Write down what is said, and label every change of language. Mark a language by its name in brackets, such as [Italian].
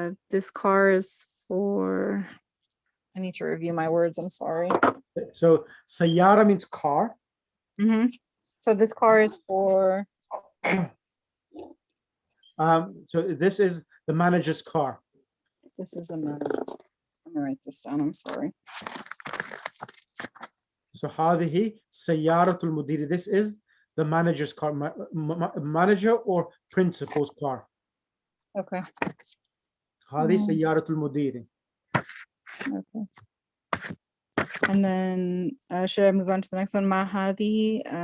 [English] This car is for, I need to review my words, I'm sorry. So sayyara means car. So this car is for so this is the manager's car. This is the manager. Let me write this down, I'm sorry. [Arabic] So هذه سيارة المدير. [English] This is the manager's car, manager or principal's car. Okay. [Arabic] هذه سيارة المدير. [English] Okay. And then should I move on to the next one? [Arabic] Ma hadhihi.